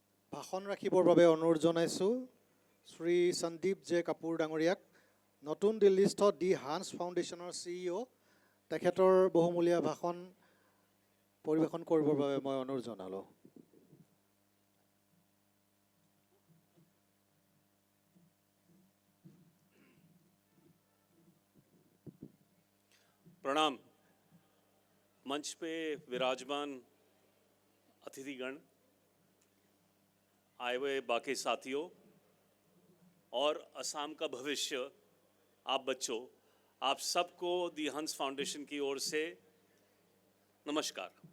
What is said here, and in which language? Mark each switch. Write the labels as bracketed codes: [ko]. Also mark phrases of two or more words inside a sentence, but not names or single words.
[as] ভাষণ ৰাখিবৰ বাবে অনুৰোধ জনাইছোঁ শ্ৰী সন্দীপ জে কাপুৰ ডাঙৰীয়াক। নতুন দিল্লীস্থ দি হান্স ফাউণ্ডেশ্যনৰ CEO তেখেতৰ বহুমূলীয়া ভাষণ পৰিৱেশন কৰিবৰ বাবে মই অনুৰোধ জনালোঁ। [hi] प्रणाम। मंच पे विराजमान अतिथिगण, आए हुए बाकी साथियों और असम का भविष्य, आप बच्चों, आप सबको दी हंस फाउंडेशन की ओर से नमस्कार।